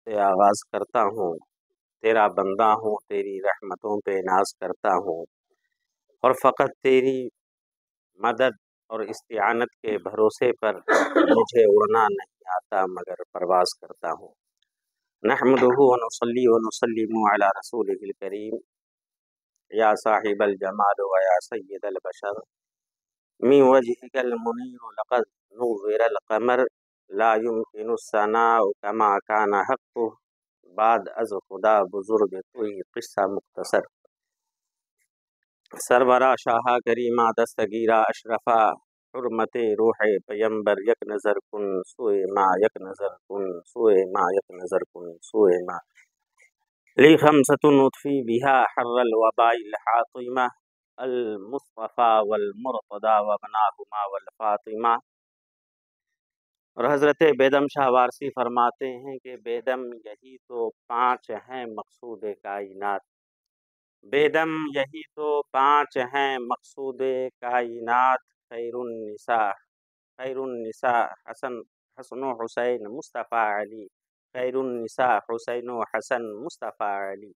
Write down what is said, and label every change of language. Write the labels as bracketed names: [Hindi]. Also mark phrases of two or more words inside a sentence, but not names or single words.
[Urdu] سے آغاز کرتا ہوں، تیرا بندہ ہوں، تیری رحمتوں پہ ناز کرتا ہوں، اور فقط تیری مدد اور استعانت کے بھروسے پر مجھے اڑنا نہیں آتا مگر پرواز کرتا ہوں۔ [Arabic] نحمدہ ونصلی ونسلم علی رسولہ الکریم، یا صاحب الجمال و یا سید البشر، من وجهك المنیر لقد نور القمر، لا يمكن الثناء كما كان حقه، [Persian] بعد از خدا بزرگ کوئی قصہ مختصر۔ سرورا شاہا کریمہ دستگیرہ اشرفا، حرمت روح پیمبر یک نظر کن سوئے ما، یک نظر کن سوئے ما، یک نظر کن سوئے ما، [Arabic] لی خمسۃ اطفی بہا حر الوباء الحاطمہ، المصطفیٰ والمرتضیٰ وابناہما والفاطمہ۔ [Urdu] اور حضرت بیدم شاہ وارسی فرماتے ہیں کہ بیدم یہی تو 5 ہیں مقصود کائنات، بیدم یہی تو 5 ہیں مقصود کائنات، خیر النساء حسن و حسین مصطفیٰ علی، خیر النساء حسین و حسن مصطفیٰ علی۔